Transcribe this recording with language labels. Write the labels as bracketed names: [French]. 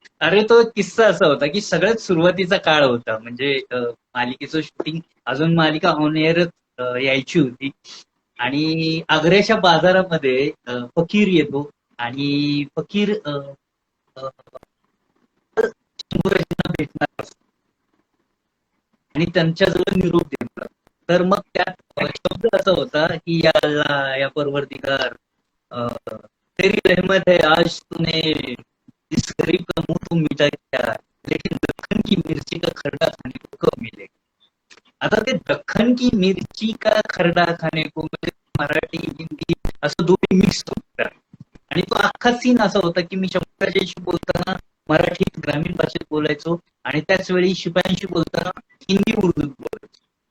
[Marathi] अरे तो किस्सा असा होता की सगळ्यात सुरुवातीचा काळ होता, म्हणजे मालिकेचं शूटिंग, अजून मालिका ऑन एअर यायची होती आणि आग्र्याच्या बाजारामध्ये फकीर येतो आणि फकीर शंभूराजांना भेटणार असतो आणि त्यांच्याजवळ निरोप देणार. तर मग त्यात शब्द असा होता की [Hindi] या अल्लाह, या परवरदिगार, तेरी रहमत है आज तूने इस गरीब का मुंह तो मिटा दिया, लेकिन दक्खन की मिर्ची का खरडा खाने को कब मिलेगा. [Marathi] आता ते [Hindi] दख्खन की मिरची का खरडा खाने को [Marathi] म्हणजे मराठी हिंदी असं दोन्ही मिक्स होतं आणि तो अख्खा सीन असा होता की मी शंभूराजांशी बोलताना मराठीत ग्रामीण भाषेत बोलायचो आणि त्याच वेळी शिपायांशी बोलताना हिंदी उर्दूत बोलायचो.